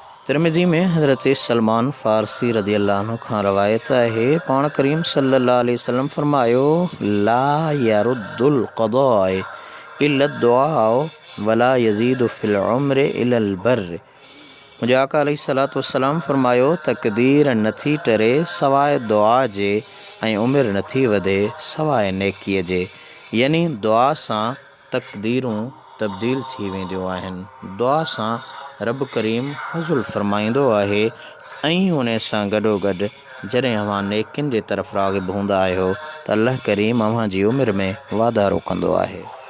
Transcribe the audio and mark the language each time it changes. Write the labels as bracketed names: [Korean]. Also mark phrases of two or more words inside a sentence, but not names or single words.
[Sindhi] तिरमिज़ी में हज़रत सलमान फ़ारसी [Arabic] رضي الله عنه [Sindhi] खां रवायत आहे, पाण करीम [Arabic] صلى الله عليه وسلم [Sindhi] फरमायो, [Arabic] لا يرد القضاء إلا الدعاء ولا يزيد في العمر إلا البر. [Sindhi] मुंहिंजे आका [Arabic] عليه الصلاة والسلام [Sindhi] फरमायो, तक़दीर नथी टरे सवाइ दुआ जे ऐं उमिरि नथी वधे सवाइ नेकीअ जे। यानी दुआ सां तक़दीरूं तब्दील थी वेंदियूं आहिनि। दुआ सां रब करीम फज़ुल फ़रमाईंदो आहे ऐं उन सां गॾोगॾु जॾहिं अव्हां नेकियुनि जे तरफ़ राग़िब हूंदा आहियो त अल्लाह करीम अव्हां जी उमिरि में वाधारो कंदो आहे।